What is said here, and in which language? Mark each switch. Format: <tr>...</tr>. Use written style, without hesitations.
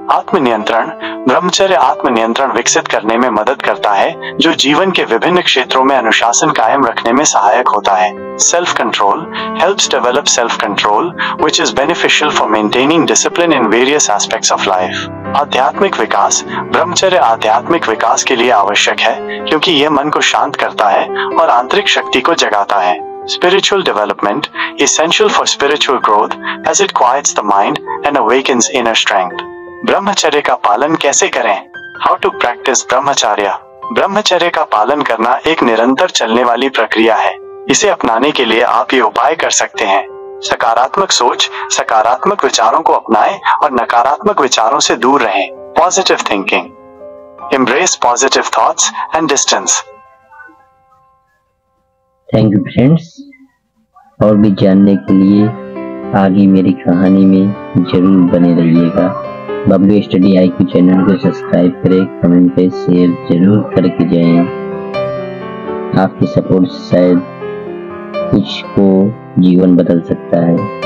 <hi>आत्मनियंत्रण, ब्रह्मचर्य आत्मनियंत्रण विकसित करने में मदद करता है, जो जीवन के विभिन्न क्षेत्रों में अनुशासन कायम रखने में सहायक होता है।</hi> <en>Self control, helps develop self control, which is beneficial for maintaining discipline in various aspects of life.</en> <hi>आध्यात्मिक विकास, ब्रह्मचर्य आध्यात्मिक विकास के लिए आवश्यक है, क्योंकि यह मन को शांत करता है और आंतरिक शक्ति को जगाता है।</hi> <en>Spiritual development, essential for spiritual growth, as it quiets the mind and awakens inner strength.</en> <hi>ब्रह्मचर्य का पालन कैसे करें?</hi> <en>How to practice brahmacharya?</en> <hi>ब्रह्मचर्य का पालन करना एक निरंतर चलने वाली प्रक्रिया है। इसे अपनाने के लिए आप ये उपाय कर सकते हैं। सकारात्मक सोच, सकारात्मक विचारों को अपनाएं और नकारात्मक विचारों से दूर रहें।</hi> <en>Positive thinking, embrace positive thoughts and distance. Thank you friends.</en> <hi>और भी जानने के लिए आगे मेरी कहानी में जरूर बने रहिएगा। बबलू स्टडी IQ चैनल को सब्सक्राइब करें, कमेंट पे शेयर जरूर करके जाएं। आपकी सपोर्ट शायद कुछ को जीवन बदल सकता है।</hi>